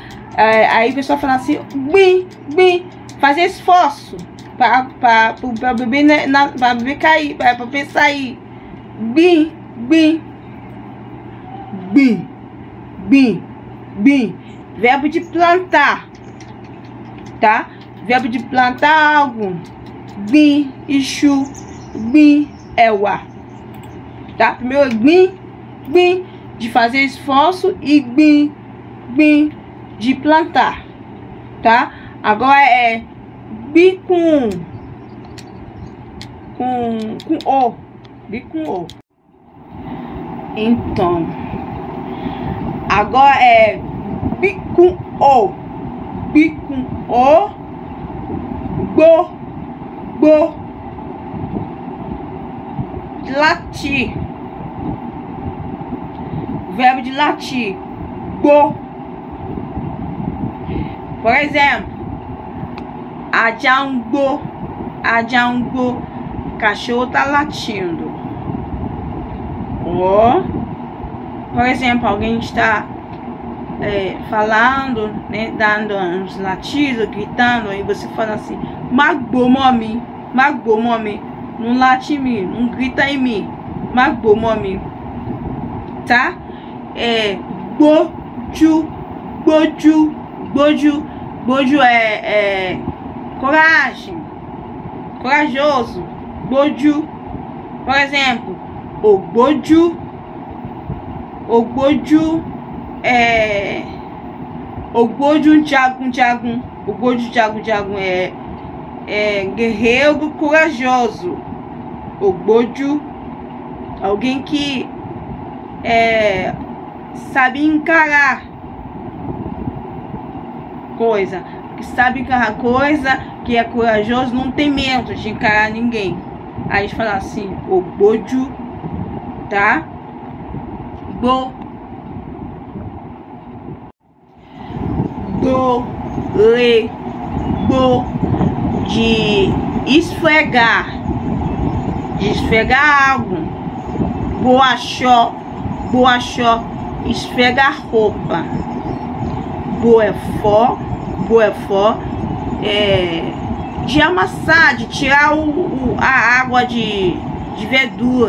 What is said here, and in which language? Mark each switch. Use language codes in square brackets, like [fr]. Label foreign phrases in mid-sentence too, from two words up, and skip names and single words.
[pt] Aí o pessoal fala assim, fazer esforço para o bebê, para bebê cair, para o bebê sair. Verbo de plantar, tá? Verbo de plantar algo. [yo] Gbin, iṣu, gbin, ẹ̀wà, [pt] tá? Primeiro gbin de fazer esforço e gbin de plantar, tá? Agora bi com o, bi com o. Então, agora bi com o, gbo, latir, verbo de latir, gbo. Por exemplo, [yo] ajá ń gbó, [pt] cachorro tá latindo. Ou, por exemplo, alguém está falando, né, dando uns latidos, gritando, e você fala assim, [yo] magbó mami, [pt] não late em mim, não grita em mim, [yo] magbó mami, [pt] tá? Gbójú é coragem, corajoso, gbójú. Por exemplo, [yo] ògbójú jagun, ògbójú jagun [pt] é guerreiro corajoso. Ògbójú, alguém que sabe encarar coisa, que é corajoso, não tem medo de encarar ninguém. Aí a gente fala assim, ògbójú, tá? Gbó, de esfregar, algo. Boachó, esfregar roupa. Boefó, de amassar, de tirar a água de verdura.